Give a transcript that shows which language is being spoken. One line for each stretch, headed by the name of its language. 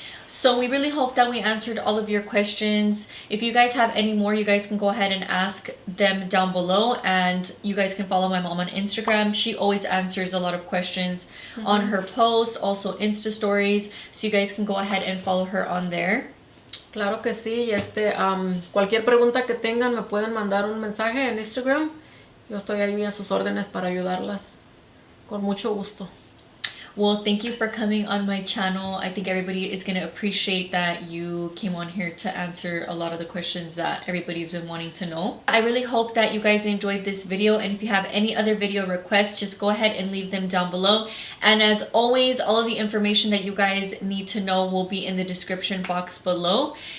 English: So we really hope that we answered all of your questions. If you guys have any more, you guys can go ahead and ask them down below, and you guys can follow my mom on Instagram. She always answers a lot of questions on her posts, also Insta stories. So you guys can go ahead and follow her on there.
Spanish: Claro que sí. Cualquier pregunta que tengan me pueden mandar un mensaje en Instagram. Yo estoy ahí a sus órdenes para ayudarlas con mucho gusto.
English: Well, thank you for coming on my channel. I think everybody is going to appreciate that you came on here to answer a lot of the questions that everybody's been wanting to know. I really hope that you guys enjoyed this video, and if you have any other video requests, just go ahead and leave them down below. And as always, all of the information that you guys need to know will be in the description box below.